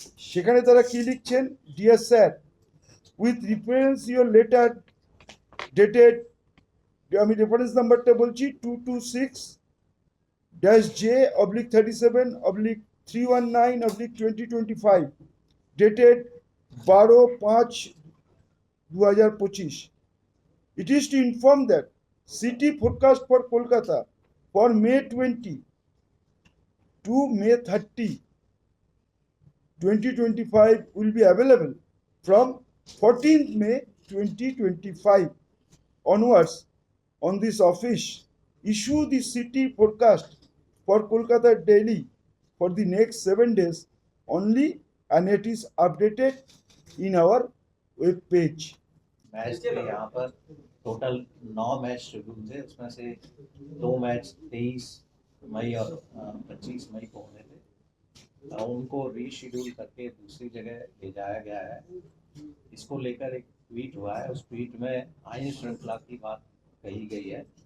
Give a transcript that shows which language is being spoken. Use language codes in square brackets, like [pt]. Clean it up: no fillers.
[bn] সেখানে তারা কি লিখছেন? [en] dear sir, with reference your letter dated, [bn] আমি রেফারেন্স নাম্বারটা বলছি, 226-J/37/319/2025, [en] dated 12/5/2025. It is to inform that city forecast for Kolkata for May 20 to May 30, 2025 will be available from 14th May 2025 onwards. On this office, issue the city forecast for Kolkata daily for the next 7 days only, and it is updated in our web page. [hi] Match थे यहाँ पर total 9 match schedule थे, उसमें से 2 match 23 मई और 25 मई को होने थे। उनको रीशेड्यूल करके दूसरी जगह ले जाया गया है। इसको लेकर एक ट्वीट हुआ है, उस ट्वीट में आईन श्रृंखला की बात कही गई है।